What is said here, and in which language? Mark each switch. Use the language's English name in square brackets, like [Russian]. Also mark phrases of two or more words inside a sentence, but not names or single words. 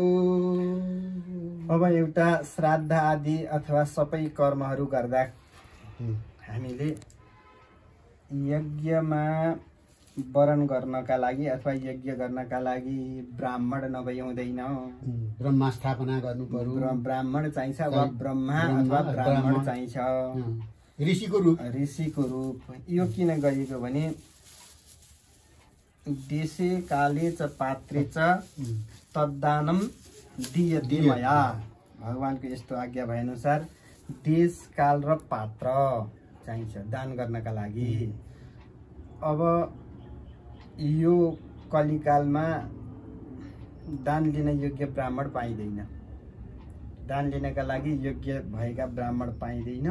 [Nepali] अब एउटा श्राद्ध आदि अथवा सबै कर्महरू गर्दा हामीले यज्ञमा वरण गर्नका लागि अथवा यज्ञ गर्नका लागि ब्राह्मण नभई हुँदैन। ब्रह्मा स्थापना गर्नु पर्यो, ब्राह्मण चाहिन्छ वा ब्रह्मा अथवा ब्राह्मण चाहिन्छ, ऋषिको रूप। यो किन गरिएको भने [Sanskrit] देशे काले च पात्रे च तद्दानम दीयते मया। [Nepali] भगवानको यस्तो आज्ञा भए अनुसार देश काल र पात्र चाहिन्छ दान गर्नका लागि। अब यो कलिकालमा दान लिन योग्य ब्राह्मण पाइँदैन, दान लिनका लागि योग्य भएका ब्राह्मण पाइँदैन।